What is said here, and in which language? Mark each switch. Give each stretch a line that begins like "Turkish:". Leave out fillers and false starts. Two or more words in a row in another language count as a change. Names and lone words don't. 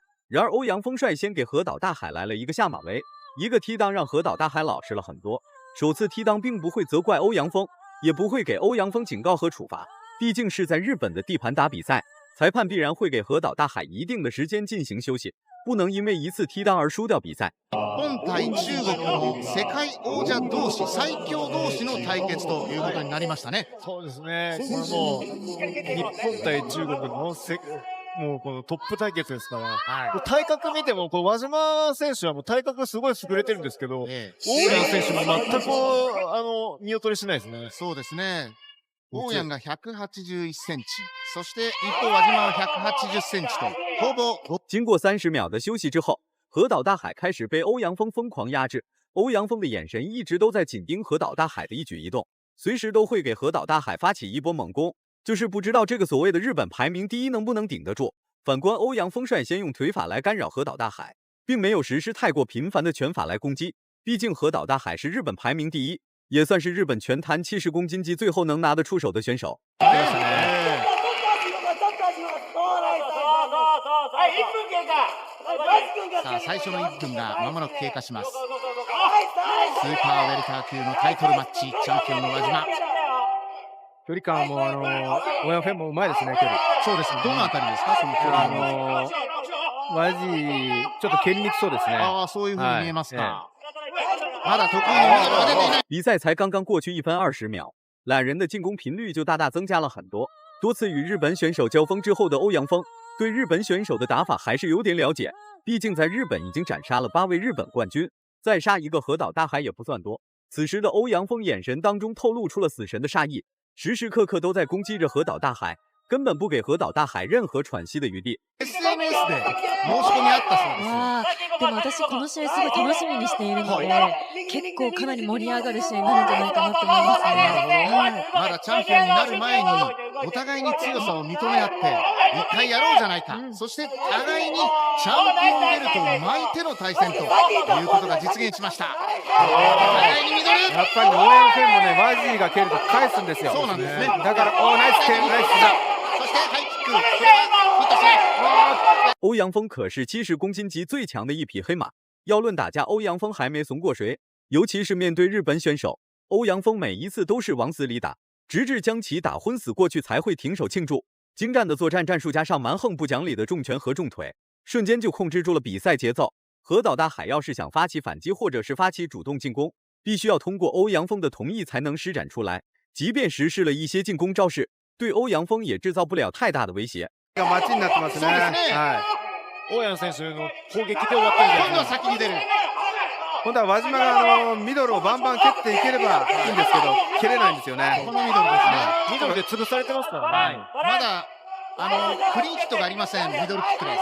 Chinese: 然而欧阳锋率先给河岛大海来了一个下马威，一个踢裆让河岛大海老实了很多。首次踢裆并不会责怪欧阳锋，也不会给欧阳锋警告和处罚，毕竟是在日本的地盘打比赛，裁判必然会给河岛大海一定的时间进行休息，不能因为一次踢裆而输掉比赛。
Japanese: 本対中国の世界王者同士、最強同士の対決ということになりましたね。そうですね。これもう日本対中国のもうこのトップ対決ですから、はい、体格見てもこう輪島選手はもう体格すごい優れてるんですけど、大山選手も全く見劣りしないですね。そうですね。大山が181センチ、そして一方輪島は180センチとほぼ。
Chinese: 经过30秒的休息之后，河岛大海开始被欧阳锋疯狂压制。欧阳锋的眼神一直都在紧盯河岛大海的一举一动，随时都会给河岛大海发起一波猛攻，就是不知道这个所谓的日本排名第1能不能顶得住。反观欧阳锋率先用腿法来干扰河岛大海，并没有实施太过频繁的拳法来攻击，毕竟河岛大海是日本排名第1，也算是日本拳坛70公斤级最后能拿得出手的选手。
Japanese: さあ最初の1分が間もなく経過します。スーパーウェルター級のタイトルマッチ、チャンピオンの輪島。距離感も大山フェンもうまいですね、距離。そうですね。どのあたりですか、その距離。マジちょっと蹴りにくそうですね。ああ、そういう風に見えますか。まだ得意のミドルが出ていない。
Chinese: 比赛才刚刚过去1分20秒，两人的进攻频率就大大增加了很多。多次与日本选手交锋之后的欧阳锋，对日本选手的打法还是有点了解，毕竟在日本已经斩杀了8位日本冠军，再杀一个河岛大海也不算多。此时的欧阳锋眼神当中透露出了死神的杀意，时时刻刻都在攻击着河岛大海，根本不给河岛大海任何喘息的余地。
Japanese: SNS で申し込みあったそうです。でも私この試合すごい楽しみにしているので、結構かなり盛り上がる試合になるんじゃないかなと思いますね。まだチャンピオンになる前にお互いに強さを認め合って一回やろうじゃないか、そして互いにチャンピオンベルトを巻いての対戦ということが実現しました。互いにミドル。やっぱり大山フェンもね、マジが蹴ると返すんですよ。そうなんですね。だからナイス蹴、ナイスだ。そしてハイキック、これはヒットしない。
Chinese: 欧阳锋可是70公斤级最强的一匹黑马，要论打架，欧阳锋还没怂过谁。尤其是面对日本选手，欧阳锋每一次都是往死里打，直至将其打昏死过去才会停手庆祝。精湛的作战战术加上蛮横不讲理的重拳和重腿，瞬间就控制住了比赛节奏。河岛大海要是想发起反击或者是发起主动进攻，必须要通过欧阳锋的同意才能施展出来。即便实施了一些进攻招式，对欧陽鋒也制造不了太大的威胁。
Japanese: 待ちになってますね。はい。大山選手の攻撃で終わってるんです。今度は先に出る。本当は輪島がミドルをバンバン蹴っていければいいんですけど、蹴れないんですよね。このミドルですね。ミドルで潰されてますからね。まだクリーンヒットがありません。ミドルキックです。